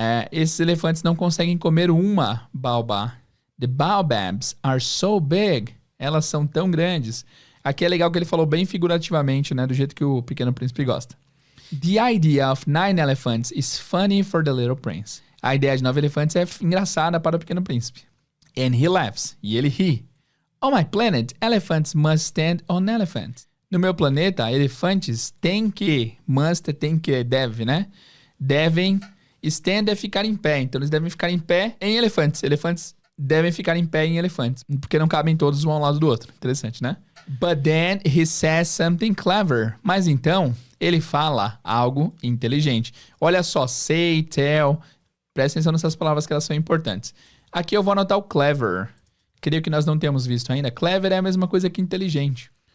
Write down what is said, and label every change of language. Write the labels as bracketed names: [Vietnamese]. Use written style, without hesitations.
[Portuguese] Esses elefantes não conseguem comer uma baobá. [English] The baobabs are so big. [Portuguese] Elas são tão grandes. Aqui é legal que ele falou bem figurativamente, né? Do jeito que o Pequeno Príncipe gosta. [English] The idea of 9 elephants is funny for the little prince. [Portuguese] A ideia de 9 elefantes é engraçada para o Pequeno Príncipe. [English] And he laughs. [Portuguese] E ele ri. [English] On my planet, elephants must stand on elephants. [Portuguese] No meu planeta, elefantes deve, né? Devem, stand é ficar em pé. Então, eles devem ficar em pé em elefantes. Elefantes devem ficar em pé em elefantes. Porque não cabem todos um ao lado do outro. Interessante, né? [English] But then he says something clever. [Portuguese] Mas então, ele fala algo inteligente. Olha só, say, tell. Presta atenção nessas palavras que elas são importantes. Aqui eu vou anotar o clever. Creio que nós não temos visto ainda. Clever é a mesma coisa que inteligente.